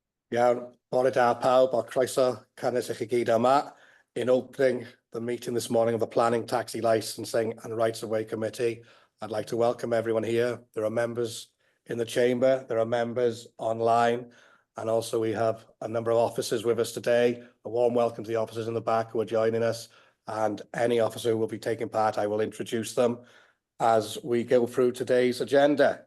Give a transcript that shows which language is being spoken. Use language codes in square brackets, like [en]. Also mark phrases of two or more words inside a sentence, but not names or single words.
[cy] Iawn, bore da pawb, a croeso cynnes i chi gyd yma. [en] In opening the meeting this morning of the Planning, Taxi Licensing and Rights of Way Committee, I'd like to welcome everyone here. There are members in the chamber, there are members online, and also we have a number of officers with us today. A warm welcome to the officers in the back who are joining us, and any officer who will be taking part, I will introduce them as we go through today's agenda.